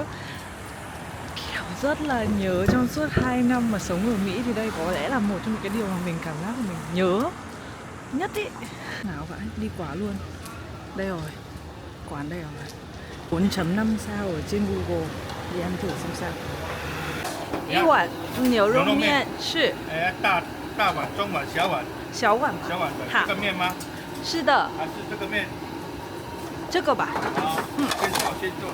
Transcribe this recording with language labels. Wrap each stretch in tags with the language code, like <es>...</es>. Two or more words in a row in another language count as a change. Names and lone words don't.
<vi>Kiểu rất là nhớ trong suốt 2 năm mà sống ở Mỹ thì đây có lẽ là một trong những cái điều mà mình cảm giác là mình nhớ nhất ý. Nào vậy, đi quá luôn. Đây rồi, quán đây rồi. 4.5 sao ở trên Google. Đi ăn thử xem sao.</vi> <zh>一碗牛肉面是大碗、中碗、小碗。小碗吧。小碗的好这个面吗？是的，还是这个面？这个吧。好，先做先做。</zh>